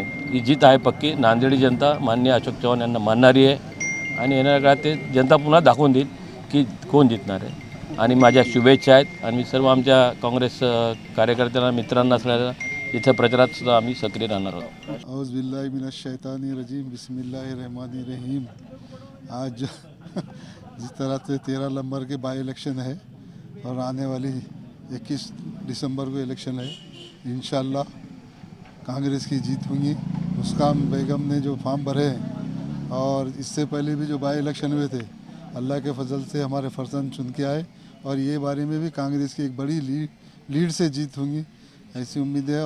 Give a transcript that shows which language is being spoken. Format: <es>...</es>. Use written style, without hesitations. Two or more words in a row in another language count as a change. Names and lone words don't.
<mr>ही जीत आहे पक्की। नांदेडी जनता माननीय अशोक चव्हाण यांना मानणारी आहे आणि येणाऱ्या काळात ते जनता पुन्हा दाखवून देईल की कोण जिंकणार आहे। आणि माझ्या शुभेच्छा आहेत आणि सर्व आमच्या काँग्रेस कार्यकर्त्यांना, मित्रांना सगळ्यांना इथं प्रचारात सुद्धा आम्ही सक्रिय राहणार आहोत।</mr> <ar>أعوذ بالله من الشيطان الرجيم، بسم الله الرحمن الرحيم.</ar> <hi>आज जिस तरह से 13 नंबर के</hi> <en>by election</en> <hi>है और आने वाली 21 दिसंबर को इलेक्शन है, इंशाअल्लाह कांग्रेस की जीत होगी। मुस्कान बेगम ने जो फॉर्म भरे हैं और इससे पहले भी जो</hi> <en>by election</en> <hi>हुए थे, अल्लाह के फजल से हमारे फर्जंद चुन के आए और ये बारे में भी कांग्रेस की एक बड़ी लीड से जीत होंगी, ऐसी उम्मीद है।</hi>